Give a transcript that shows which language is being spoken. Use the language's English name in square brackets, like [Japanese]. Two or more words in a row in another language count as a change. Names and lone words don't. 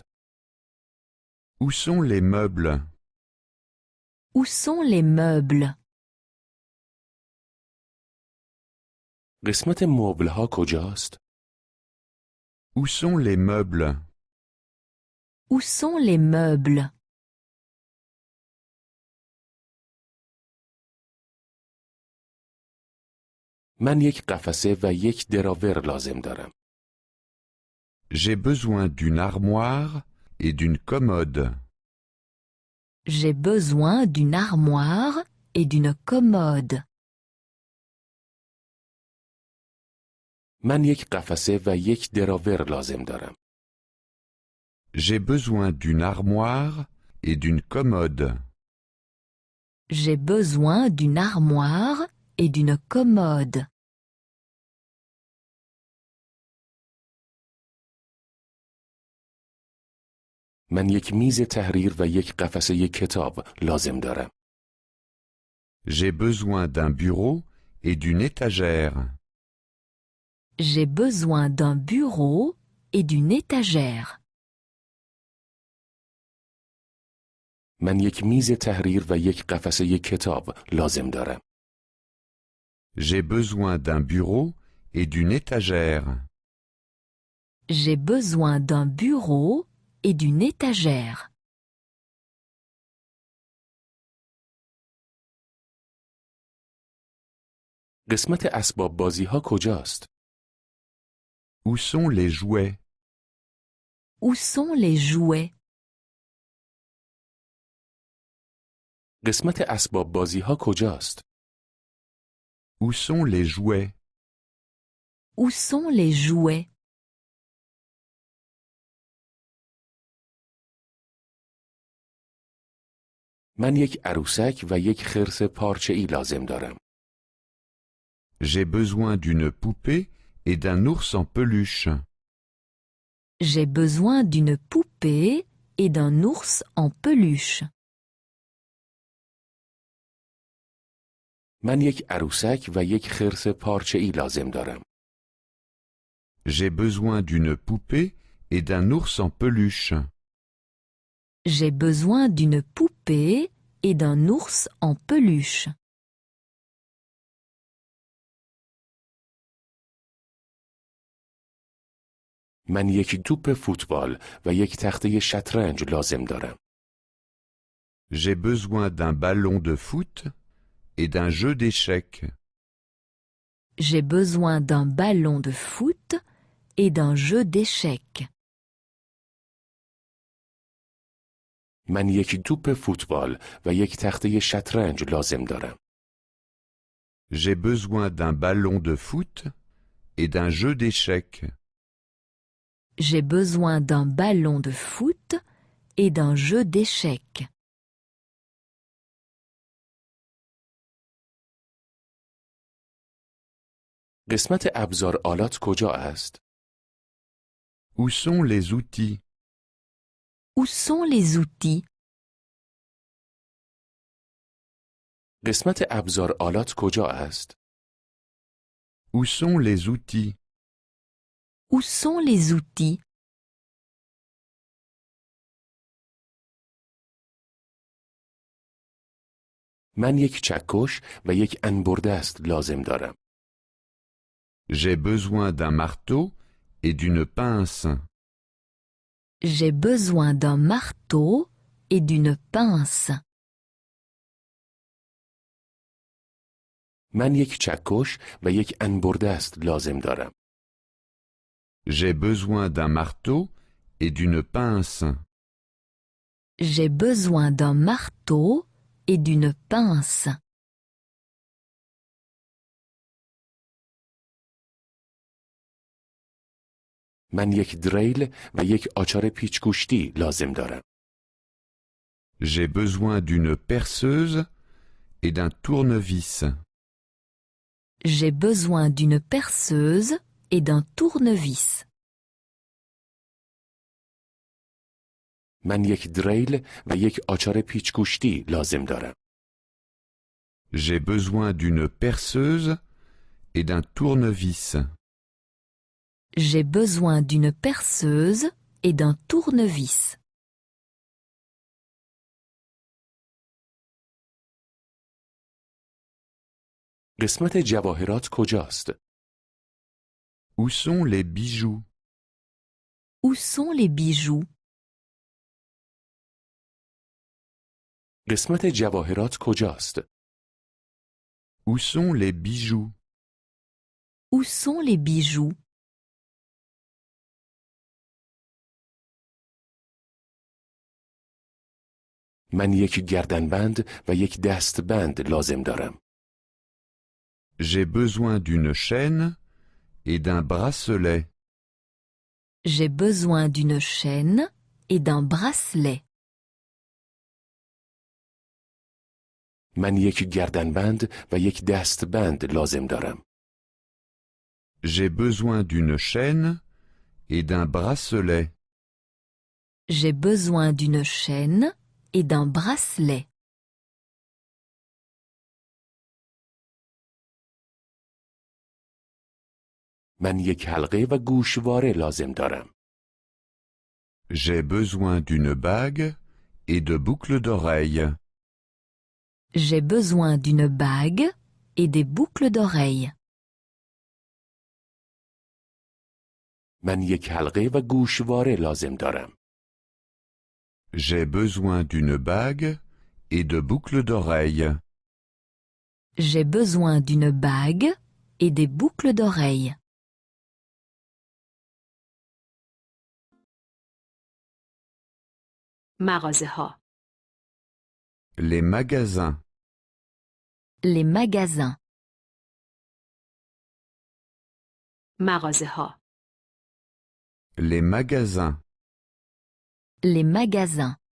[French] Où sont les meubles? Où sont les meubles? [Persian] قسمت مبل ها کجاست؟ [French] Où sont les meubles? Où sont les meubles? [Persian] من یک قفسه و یک دراور لازم دارم. [French] J'ai besoin d'une armoire et d'une commode. J'ai besoin d'une armoire et d'une commode. [Persian] من یک قفسه و یک دراور لازم دارم. [French] J'ai besoin d'une armoire et d'une commode. J'ai besoin d'une armoire et d'une commode. [Persian] من یک میز تحریر و یک قفسه کتاب لازم دارم. [French] J'ai besoin d'un bureau et d'une étagère. J'ai besoin d'un bureau et d'une étagère. [Persian] من یک میز تحریر و یک قفسه کتاب لازم دارم. [French] J'ai besoin d'un bureau et d'une étagère. J'ai besoin d'un bureau et d'une étagère. [Persian] قسمت اسباب بازی ها کجاست؟ [French] Où sont les jouets? Où sont les jouets? [Persian] قسمت اسباب بازی ها کجاست؟ [French] Où sont les jouets? Où sont les jouets? [Persian] من یک عروسک و یک خرس پارچه‌ای لازم دارم. [French] J'ai besoin d'une poupée et d'un ours en peluche. J'ai besoin d'une poupée et d'un ours en peluche. [Persian] من یک عروسک و یک خرس پارچه‌ای لازم دارم. [French] J'ai besoin d'une poupée et d'un ours en peluche. J'ai besoin d'une poupée et d'un ours en peluche. [Persian] من یک توپ فوتبال و یک تخته شطرنج لازم دارم. [French] J'ai besoin d'un ballon de foot et d'un jeu d'échecs. J'ai besoin d'un ballon de foot et d'un jeu d'échecs. [Persian] من یک توپ فوتبال و یک تخته شطرنج لازم دارم. [French] J'ai besoin d'un ballon de foot et d'un jeu d'échecs. J'ai besoin d'un ballon de foot et d'un jeu d'échecs. [Persian] قسمت ابزار آلات کجا است؟ [French] Où sont les outils? Où sont les outils? [Persian] قسمت ابزار آلات کجا است؟ [French] Où sont les outils? Où sont les outils? [Persian] من یک چکش و یک انبردست لازم دارم. [French] J'ai besoin d'un marteau et d'une pince. J'ai besoin d'un marteau et d'une pince. [Persian] من یک چکش و یک انبردست لازم دارم. [French] J'ai besoin d'un marteau et d'une pince. J'ai besoin d'un marteau et d'une pince. [Persian] من یک دریل و یک آچار پیچگوشتی لازم دارم. [French] J'ai besoin d'une perceuse et d'un tournevis. J'ai besoin d'une perceuse et d'un tournevis. [Persian] من یک دریل و یک آچار پیچگوشتی لازم دارم. [French] J'ai besoin d'une perceuse et d'un tournevis. J'ai besoin d'une perceuse et d'un tournevis. [Persian] قسمت جواهرات کجاست؟ [French] Où sont les bijoux? Où sont les bijoux? [Persian] قسمت جواهرات کجاست؟ [French] Où sont les bijoux? Où sont les bijoux? [Persian] من یک گردنبند و یک دستبند لازم دارم. [French] J'ai besoin d'une chaîne et d'un bracelet. J'ai besoin d'une chaîne et d'un bracelet. [Persian] من یک گردنبند و یک دستبند لازم دارم. [French] J'ai besoin d'une chaîne et d'un bracelet. J'ai besoin d'une chaîne et d'un bracelet. [Persian] من یک حلقه و گوشواره لازم دارم. [French] J'ai besoin d'une bague et de boucles d'oreilles. J'ai besoin d'une bague et des boucles d'oreilles. [Persian] من یک حلقه و گوشواره لازم دارم. [French] J'ai besoin d'une bague et de boucles d'oreilles. J'ai besoin d'une bague et des boucles d'oreilles. [Persian] مغازه‌ها. [French] Les magasins. Les magasins. [Persian] مغازه‌ها. [French] Les magasins. Les magasins.